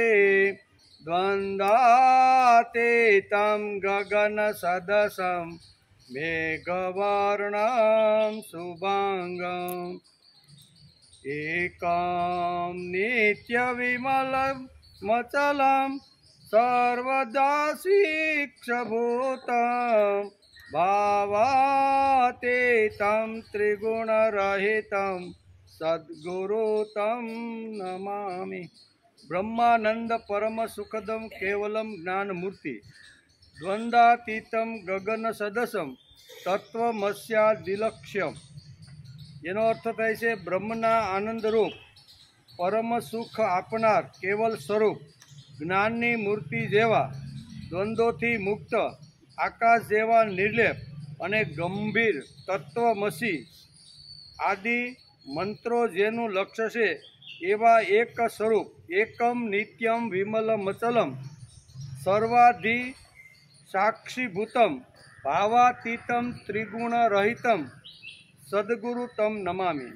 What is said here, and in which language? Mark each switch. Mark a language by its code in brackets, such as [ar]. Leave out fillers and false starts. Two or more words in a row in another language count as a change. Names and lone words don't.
[sa] द्वन्द्वातीतं गगन सदसं मेघवर्णं शुभांगम् एकं नित्यविमलमचलं सर्वदा शिक्षभूतं भावातीतं त्रिगुणरहितं सद्गुरु तं नमामि। ब्रह्मानंद परम सुखदम केवलम ज्ञानमूर्ति द्वंद्वातीतम गगन सदसम तत्वमस्यादिलक्ष्यम। [gu] એનો અર્થ થાય છે બ્રહ્મના આનંદરૂપ પરમ સુખ આપનાર કેવલ સ્વરૂપ જ્ઞાનની મૂર્તિ જેવા દ્વંદ્વોથી મુક્ત આકાશ જેવા નિર્લેપ અને ગંભીર તત્વમસી આદિ મંત્રો જેનું લક્ષ્ય છે એવા એક સ્વરૂપ [sa] एकम् नित्यम् विमलमचलम् सर्वाधि साक्षीभूतम् भावातीतम् त्रिगुणरहितम् सद्गुरु तम् नमामि।